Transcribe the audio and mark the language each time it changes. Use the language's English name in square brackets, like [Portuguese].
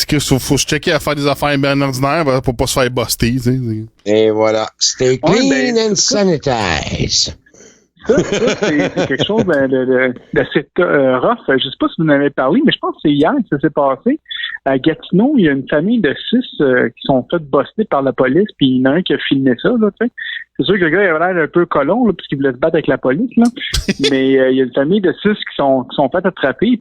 [French] faut se checker à faire des affaires bien ordinaires pour pas se faire buster, tu sais. Et voilà. [English] Stay clean and sanitize. [French] Ça, c'est quelque chose d'assez rough. Je sais pas si vous en avez parlé, mais je pense que c'est hier que ça s'est passé. À Gatineau, il y a une famille de 6 qui sont fait buster par la police, puis il y en a un qui a filmé ça, là, tu sais. C'est sûr que le gars il avait l'air un peu colon, là, puisqu'il voulait se battre avec la police, là. Mais il y a une famille de 6 qui sont fait attraper.